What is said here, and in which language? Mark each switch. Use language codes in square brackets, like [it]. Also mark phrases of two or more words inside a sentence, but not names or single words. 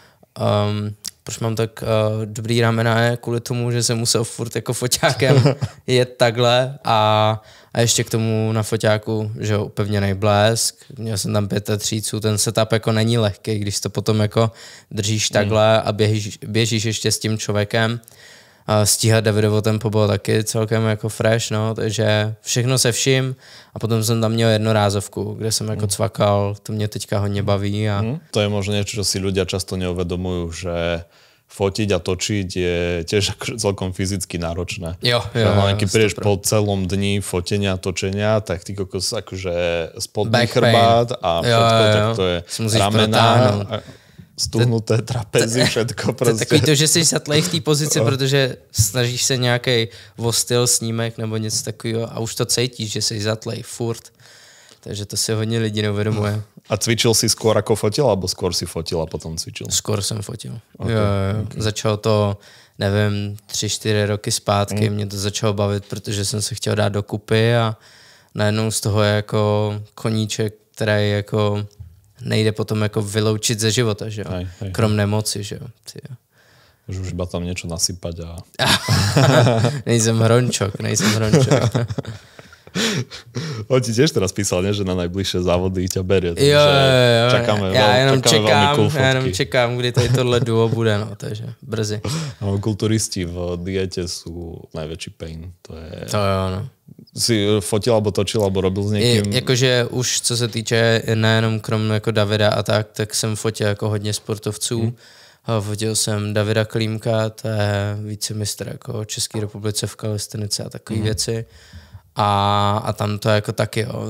[cs] proč mám tak dobrý ramena je kvůli tomu, že jsem musel furt jako foťákem jet takhle a ještě k tomu na foťáku, že jo, upevněnej blesk, měl jsem tam 5 tříců, ten setup jako není lehký, když to potom jako držíš takhle a běžíš ještě s tím člověkem. Stíhat Davidovo tempo bylo taky celkem jako fresh, no, takže všechno se vším a potom jsem tam měl jednorázovku, kde jsem jako cvakal, to mě teďka hodně baví. A... [sk] To je možno niečo, čo si ľudia často neuvedomujú, že fotiť a točiť je tiež akože celkom fyzicky náročné. [cs] Jo, [sk] keď prídeš po celom dni fotenia a točenia, tak ty kokos akože spodný chrbát a všetko, tak to je ramena, stuhnuté trapezy, všetko prostě. [cs] To je takový to, že jsi zatlej v té pozici, protože snažíš se nějaký styl snímek nebo něco takového a už to cítíš, že jsi zatlej furt. Takže to si hodně lidí neuvědomuje. [sk] A cvičil si skôr ako fotil, alebo skôr si fotil a potom cvičil? [cs] Skôr jsem fotil. Okay. Jo. Začalo to, nevím, 3-4 roky zpátky, mě to začalo bavit, protože jsem se chtěl dát dokupy a najednou z toho je jako koníček, který jako nejde potom jako vyloučit ze života, že jo? Krom nemoci, že jo? [sk] Už iba tam niečo nasypať a... [cs] nejsem hrončok. [sk] On ti tiež teraz písal, ne, že na najbližšie závody ťa berie. [cs] Jo. [sk] Čakáme [cs] já jenom cool čekám, kdy tady tohle duo bude, no, takže brzy. No, [sk] kulturisti v diete sú najväčší pain. [cs] To jo, no. [sk] Si fotil, alebo točil, alebo robil s někým? [cs] Jakože už co se týče nejenom krom jako Davida a tak jsem fotil jako hodně sportovců. Fotil jsem Davida Klímka, to je vicemistr jako České republice v kalistenice a takové věci. A tam to jako taky, jo.